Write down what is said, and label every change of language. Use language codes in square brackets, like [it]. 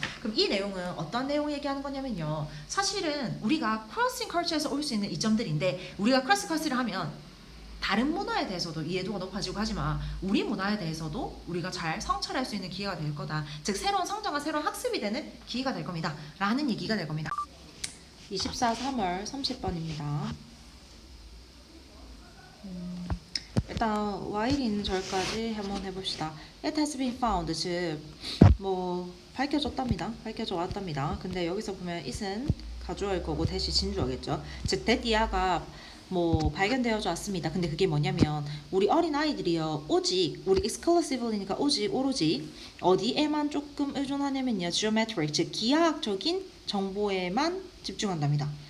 [ko] 그럼 이 내용은 어떤 내용을 얘기하는 거냐면요. 사실은 우리가 crossing culture에서 올 수 있는 이점들인데 우리가 cross culture를 하면 다른 문화에 대해서도 이해도가 높아지고 하지만 우리 문화에 대해서도 우리가 잘 성찰할 수 있는 기회가 될 거다. 즉 새로운 성장과 새로운 학습이 되는 기회가 될 겁니다. 라는 얘기가 될 겁니다. 24 3월 30번입니다. 일단 while이 있는 절까지 한번 해봅시다. [en] It has been found, [ko] 즉 뭐 밝혀졌답니다. 밝혀져 왔답니다. 근데 여기서 보면 it은 가주어일 거고 대시 진주어겠죠. 즉 that 뭐 발견되어져 왔습니다. 근데 그게 뭐냐면 우리 어린 아이들이요 오직 우리 exclusively니까 오로지 어디에만 조금 의존하냐면요 geometric, 즉 기하학적인 정보에만 집중한답니다.